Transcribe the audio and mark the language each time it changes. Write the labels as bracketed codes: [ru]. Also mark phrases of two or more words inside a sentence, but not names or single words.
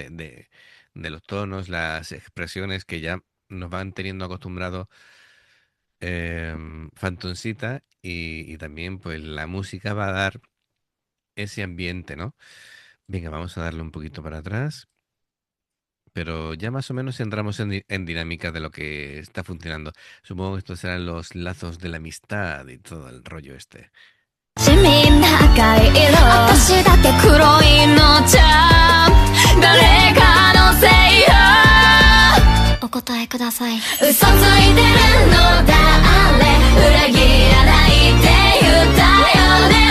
[es] De los tonos, las expresiones que ya nos van teniendo acostumbrados Fantoncita y también pues la música va a dar ese ambiente, ¿no? Venga, vamos a darle un poquito para atrás, pero ya más o menos entramos en dinámica de lo que está funcionando. Supongo que estos serán los lazos de la amistad y todo el rollo este. [ja] みんな赤い色私だけ黒いのちゃ誰かのせいよ。お答えください。嘘ついてるのだあれ裏切らないって言ったよね。